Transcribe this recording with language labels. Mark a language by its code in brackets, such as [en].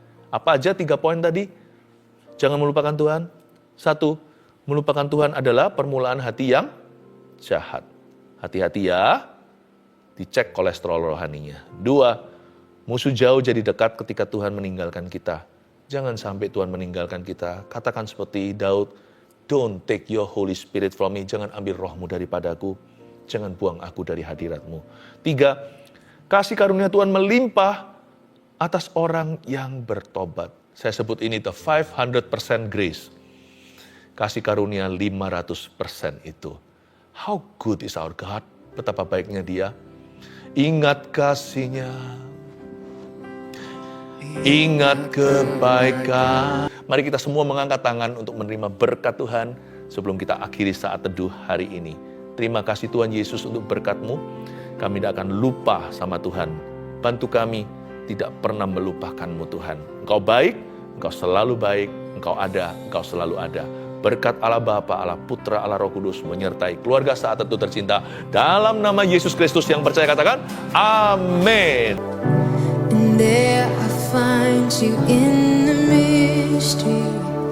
[id] Apa aja 3 poin tadi? Jangan melupakan Tuhan. 1, melupakan Tuhan adalah permulaan hati yang jahat. Hati-hati ya, dicek kolesterol rohaninya. 2, musuh jauh jadi dekat ketika Tuhan meninggalkan kita. Jangan sampai Tuhan meninggalkan kita. Katakan seperti Daud, [en] don't take your Holy Spirit from me. [id] Jangan ambil rohmu daripadaku. Jangan buang aku dari hadiratmu. 3, kasih karunia Tuhan melimpah atas orang yang bertobat. Saya sebut ini [en] the 500% grace. [id] Kasih karunia 500% itu. [en] How good is our God? [id] Betapa baiknya Dia. Ingat kasih-Nya. Ingat kebaikan. Mari kita semua mengangkat tangan untuk menerima berkat Tuhan sebelum kita akhiri saat teduh hari ini. Terima kasih Tuhan Yesus untuk berkat-Mu. Kami tidak akan lupa sama Tuhan. Bantu kami tidak pernah melupakan-Mu Tuhan. Engkau baik, Engkau selalu baik, Engkau ada, Engkau selalu ada. Berkat Allah Bapa, Allah Putra, Allah Roh Kudus menyertai keluarga saat teduh tercinta. Dalam nama Yesus Kristus yang percaya katakan, amin. [en] And there I find you in the mystery.